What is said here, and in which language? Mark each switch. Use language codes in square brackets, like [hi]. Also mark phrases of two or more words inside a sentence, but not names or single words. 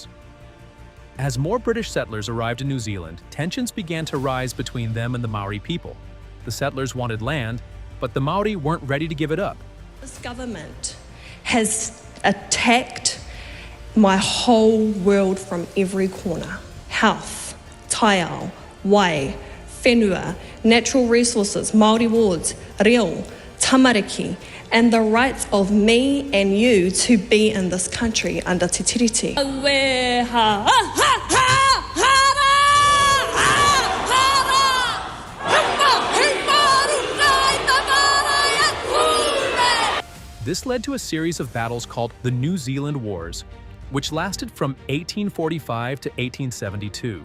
[en] As more British settlers arrived in New Zealand, tensions began to rise between them and the Maori people. The settlers wanted land, but the Maori weren't ready to give it up. This government has attacked my whole world from every corner. Health, [mi] taiao, wai, whenua, [en] natural resources, Māori wards, [mi] reo, tamariki, [en] and the rights of me and you to be in this country under Te Tiriti. This led to a series of battles called the New Zealand Wars, which lasted from 1845 to 1872.